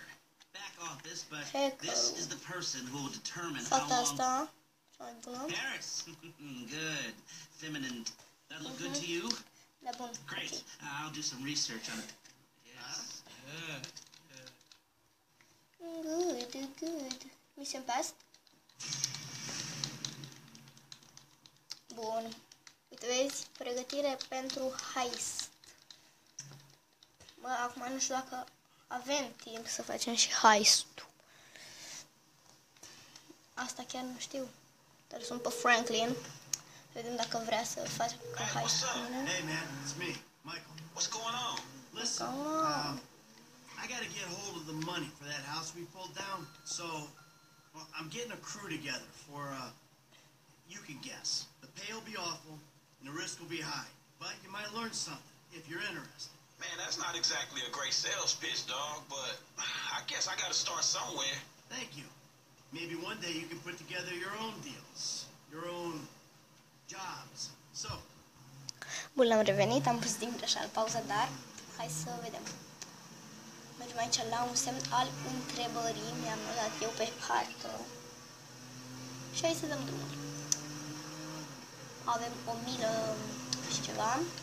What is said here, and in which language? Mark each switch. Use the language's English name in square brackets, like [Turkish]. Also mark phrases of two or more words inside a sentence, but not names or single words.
[English] Back office, but this is the person who will determine how long. Paris. Good. Feminine. That look good to you? Great. I'll do some research on it. Yes. Good. Mission passed. [Romanian] Bun. Uite, vezi? Pregătire pentru heist. Bă, acum nu știu dacă avem timp să facem și heist-ul. Asta chiar nu știu. Dar sunt pe Franklin. Vedem dacă vrea să facă heist cu mine. [English] Hey man, it's me, Michael. What's going on? Listen, I gotta get hold of the money for that house we pulled down. So, well, I'm getting a crew together for, you can guess. The pay will be awful, and the risk will be high. But you might learn something, if you're interested. Man, that's not exactly a great sales pitch, dog, but I guess I gotta start somewhere. Thank you. Maybe one day you can put together your own deals, your own jobs. So. [Romanian] Bun, am revenit, am pus din greșeală pauză, dar hai să vedem. Mergem aici la un semn al întrebării, mi-am notat eu pe hartă. Și hai să dăm drumul. Avem 1000 și ceva.